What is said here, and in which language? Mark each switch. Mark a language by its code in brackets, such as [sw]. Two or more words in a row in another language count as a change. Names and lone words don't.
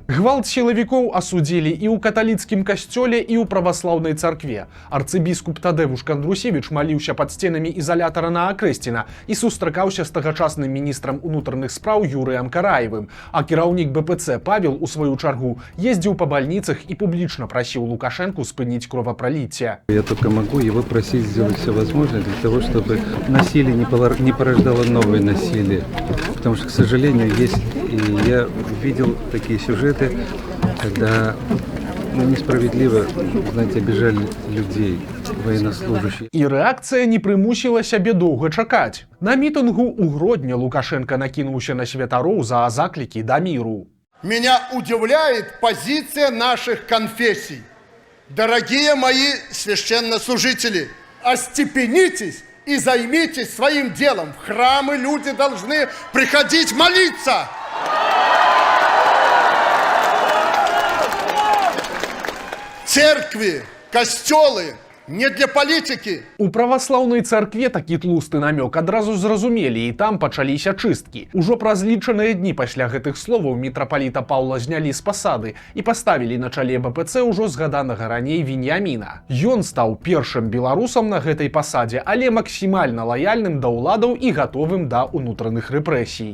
[be] Гвалт сілавікоў асудзілі і ў каталіцкім касцёле, і ў праваслаўнай царкве. Арцыбіскуп Тадэвуш Кандрусевіч маліўся пад сценамі ізалятара на Акрэсціна і сустракаўся з тагачасным міністрам унутраных спраў Юрыем Караевым. А кіраўнік БПЦ Павел, у сваю чаргу, ездзіў па бальніцах і публічна прасіў Лукашэнку спыніць кровопролитие. [ru] Я только могу его просить сделать все возможное для того, чтобы насилие не порождало новое насилие. Потому что, к сожалению, есть, и я видел такие сюжеты, когда несправедливо, знаете, обижали людей, военнослужащих. [be] І рэакцыя не прымусіла сябе доўга чакаць. На мітынгу ў Гродні Лукашенко накінуўся на святароў за заклікі да міру. [ru] Меня удивляет позиция наших конфессий. Дорогие мои священнослужители, остепенитесь и займитесь своим делом. В храмы люди должны приходить молиться. Церкви, костелы не для политики. [be] У праваслаўнай царкве такі тлусты намёк адразу зразумелі, і там пачаліся чысткі. Ужо праз лічаныя дні пасля гэтых словаў мітрапаліта Паўла знялі з пасады і паставілі на чале БПЦ ўжо згаданага раней Веніяміна. Ён стаў першым беларусам на гэтай пасадзе, але максімальна лаяльным да ўладаў і гатовым да ўнутраных рэпрэсій.